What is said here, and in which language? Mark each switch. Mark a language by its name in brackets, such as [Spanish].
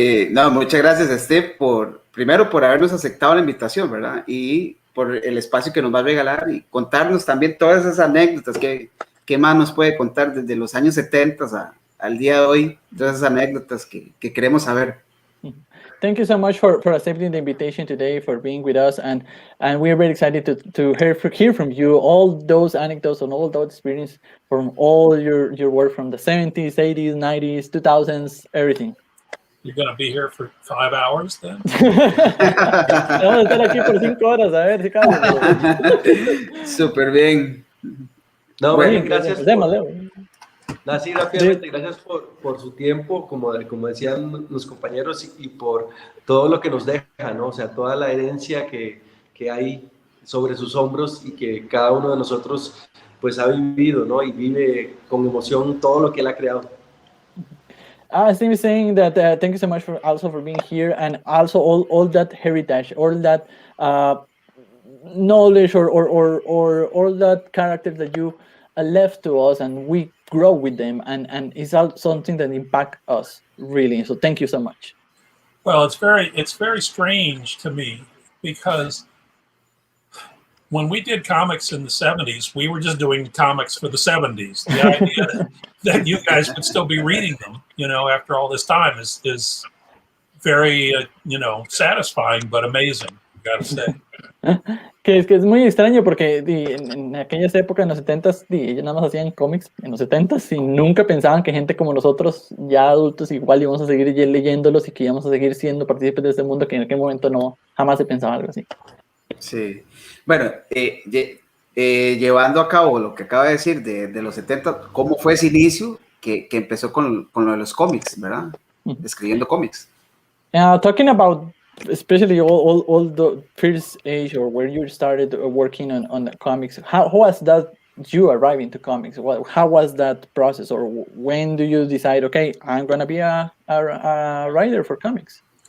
[Spanish] No, muchas gracias, Steve, primero por habernos aceptado la invitación, ¿verdad? Y por el espacio que nos va a regalar y contarnos también todas esas anécdotas que más nos puede contar desde los años 70 al día de hoy, todas esas anécdotas que queremos saber. [English] Thank you so much for accepting the invitation today, for being with us, and we're very excited to hear from you all those anecdotes and all those experience from all your work from the 70s, 80s, 90s, 2000s, everything. You're going to be here for 5 hours then? [Spanish] Vamos a estar aquí por 5 horas, a ver si cabe. Súper bien. No, bueno, gracias. Así rápidamente, gracias por su tiempo, como decían los compañeros, y por todo lo que nos deja, ¿no? O sea, toda la herencia que hay sobre sus hombros y que cada uno de nosotros pues ha vivido, ¿no? Y vive con emoción todo lo que él ha creado. [English] Steve is saying that thank you so much for being here, and also all that heritage, all that knowledge or all that characters that you left to us, and we grow with them, and it's something that impact us really. So thank you so much. Well, it's very strange to me, because when we did comics in the 70s, we were just doing comics for the 70s. The idea that you guys would still be reading them, after all this time is very, satisfying, but amazing, I've got to say. [Spanish] que es muy extraño porque en aquellas épocas, en los 70s, ellos nada más hacían cómics en los 70s y nunca pensaban que gente como nosotros, ya adultos, igual íbamos a seguir leyéndolos y que íbamos a seguir siendo partícipes de este mundo, que en aquel momento jamás se pensaba algo así. Sí. Bueno, llevando a cabo lo que acaba de decir de los 70, ¿cómo fue ese inicio que empezó con lo de los cómics, verdad? Escribiendo cómics. [English] Talking about especially all the first age, or where you started working on the comics, how was that you arriving to comics? How was that process, or when do you decide, okay, I'm going to be a writer for comics?